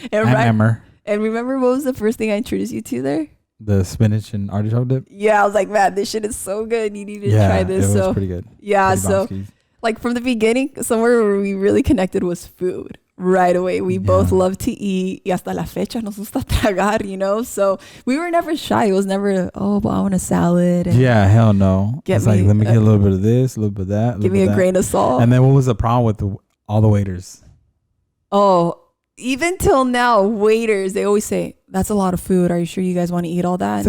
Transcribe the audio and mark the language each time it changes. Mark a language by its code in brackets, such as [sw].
[en] Yeah. And remember what was the first thing I introduced you to there? The spinach and artichoke dip. Yeah, I was like, man, this shit is so good. You need to try this. It was pretty good. Yeah, pretty so bombskis. like from the beginning, somewhere where we really connected was food. Right away, we both love to eat. [es] Y hasta la fecha nos gusta tragar, [en] you know? So we were never shy. It was never, oh, well, I want a salad. And hell no. It's like, let me get a little bit of this, a little bit of that. Give me a grain of salt. And then what was the problem with all the waiters? Oh, even till now, waiters, they always say, that's a lot of food. Are you sure you guys want to eat all that?